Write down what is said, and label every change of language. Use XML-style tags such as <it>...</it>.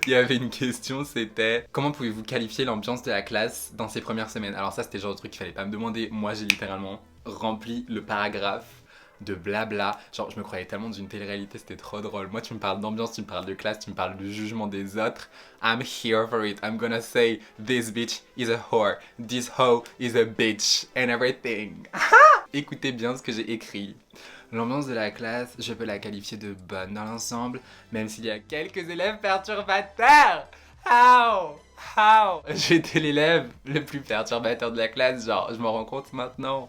<fr>Il y avait une question, c'était comment pouvez-vous qualifier l'ambiance de la classe dans ces premières semaines? Alors ça, c'était le genre de truc qu'il fallait pas me demander. Moi, j'ai littéralement rempli le paragraphe de blabla. Genre, je me croyais tellement dans une télé-réalité, c'était trop drôle. Moi, tu me parles d'ambiance, tu me parles de classe, tu me parles du jugement des autres.</fr> <en>I'm here for it. I'm gonna say this bitch is a whore. This hoe is a bitch. And everything.</en> <fr>Écoutez bien ce que j'ai écrit. L'ambiance de la classe, je peux la qualifier de bonne dans l'ensemble, même s'il y a quelques élèves perturbateurs.</fr> <en>How?</en> <fr>J'étais l'élève le plus perturbateur de la classe, genre, je m'en rends compte maintenant.</fr>